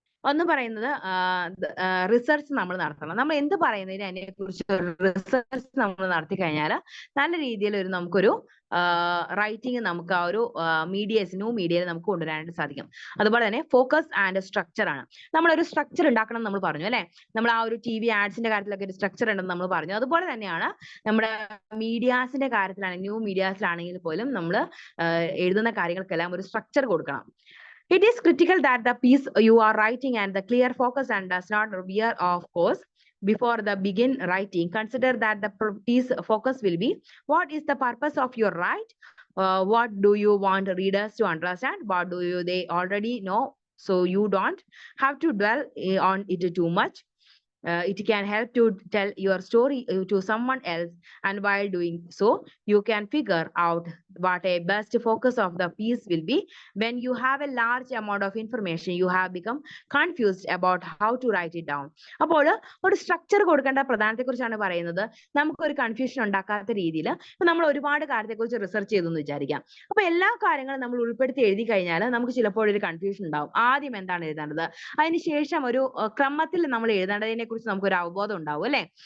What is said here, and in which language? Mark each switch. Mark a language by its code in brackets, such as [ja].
[ml] ഒന്ന് പറയുന്നത് റിസർച്ച് നമ്മൾ നടത്തണം. നമ്മൾ എന്ത് പറയുന്നതിന് അതിനെക്കുറിച്ച് റിസർച്ച് നമ്മൾ നടത്തി കഴിഞ്ഞാൽ നല്ല രീതിയിൽ നമുക്കൊരു റൈറ്റിംഗ് നമുക്ക് ആ ഒരു ന്യൂ മീഡിയയിൽ നമുക്ക് കൊണ്ടുവരാനായിട്ട് സാധിക്കും. അതുപോലെ തന്നെ ഫോക്കസ് ആൻഡ് സ്ട്രക്ചർ ആണ്. നമ്മളൊരു സ്ട്രക്ചർ ഉണ്ടാക്കണം നമ്മൾ പറഞ്ഞു അല്ലെ. നമ്മൾ ആ ഒരു TV ആഡ്സിന്റെ കാര്യത്തിലൊക്കെ ഒരു സ്ട്രക്ചർ ഉണ്ടെന്ന് നമ്മൾ പറഞ്ഞു. അതുപോലെ തന്നെയാണ് നമ്മുടെ മീഡിയാസിന്റെ കാര്യത്തിലാണെങ്കിൽ ന്യൂ മീഡിയാസിലാണെങ്കിൽ പോലും നമ്മൾ എഴുതുന്ന കാര്യങ്ങൾക്കെല്ലാം ഒരു സ്ട്രക്ചർ കൊടുക്കണം. [en] It is critical that the piece you are writing and the clear focus and does not veer off course. Before the begin writing, consider that the piece focus will be what is the purpose of your write, what do you want readers to understand, what do they already know, so you don't have to dwell on it too much. It can help to tell your story to someone else, and while doing so, you can figure out what a best focus of the piece will be. When you have a large amount of information, you have become confused about how to write it down. [ml] അപ്പോൾ ഒരു structure കൊടുക്കേണ്ട പ്രധാനത്തെക്കുറിച്ചാണ് പറയുന്നത്. നമുക്കൊരു confusion ഉണ്ടാക്കാത്ത രീതിയിൽ ഇപ്പൊ നമ്മൾ ഒരുപാട് കാര്യത്തെക്കുറിച്ച് റിസർച്ച് ചെയ്തു എന്ന് വിചാരിക്കാം. അപ്പൊ എല്ലാ കാര്യങ്ങളും നമ്മൾ ഉൾപ്പെടുത്തി എഴുതി കഴിഞ്ഞാൽ നമുക്ക് ചിലപ്പോൾ ഒരു കൺഫ്യൂഷൻ ഉണ്ടാവും. ആദ്യം എന്താണ് എഴുതേണ്ടത്, അതിനുശേഷം ഒരു ക്രമത്തിൽ നമ്മൾ എഴുതേണ്ടതിനെ കുറിച്ച് നമുക്കൊരു അവബോധം ഉണ്ടാവും അല്ലെ.